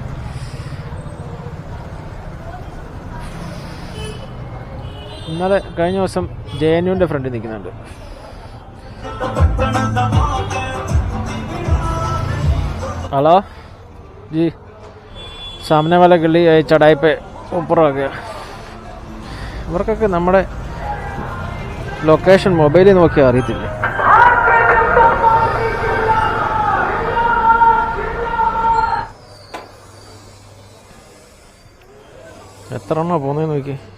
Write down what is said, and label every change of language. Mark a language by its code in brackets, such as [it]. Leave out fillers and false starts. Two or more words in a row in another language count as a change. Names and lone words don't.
[ml] ഇന്നലെ കഴിഞ്ഞ ദിവസം JNUവിൻ്റെ ഫ്രണ്ടിൽ നിൽക്കുന്നുണ്ട്. [hi] हलो जी, सामने वाला गल्ली चढ़ाई पे ऊपर आ गया. [ml] ഇവർക്കൊക്കെ നമ്മുടെ ലൊക്കേഷൻ മൊബൈലിൽ നോക്കിയാൽ അറിയത്തില്ല. എത്ര എണ്ണോ പോകുന്നതെന്ന് നോക്കി.